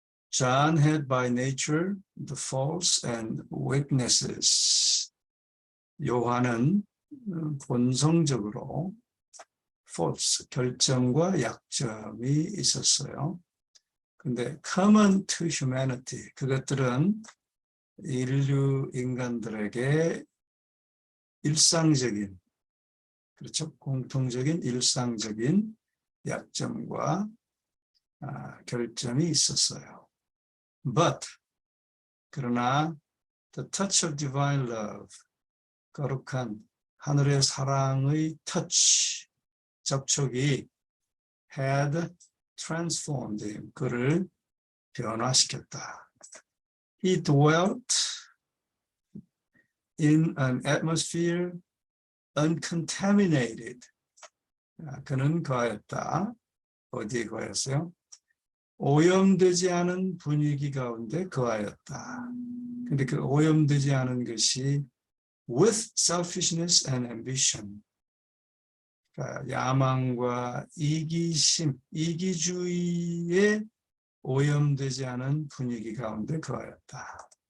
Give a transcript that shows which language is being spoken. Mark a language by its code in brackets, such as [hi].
[en] John had by nature the faults and weaknesses. [ko] 요한은 본성적으로 faults, 결점과 약점이 있었어요. 근데 [en] common to humanity, [ko] 그것들은 인간들에게 일상적인, 그렇죠? 공통적인 일상적인 약점과 결점이 있었어요. [en] But, [ko] 그러나 [en] the touch of divine love, [ko] 거룩한 하늘의 사랑의 [en] touch, [ko] 접촉이 [en] had transformed him, [ko] 그를 변화시켰다. [en] He dwelt in an atmosphere uncontaminated. [ko] 그는 거하였다. 어디에 거하였어요? 오염되지 않은 분위기 가운데 거하였다. 근데 그 오염되지 않은 것이 [en] with selfishness and ambition. [ko] 그러니까 야망과 이기심, 이기주의에 오염되지 않은 분위기 가운데 거하였다.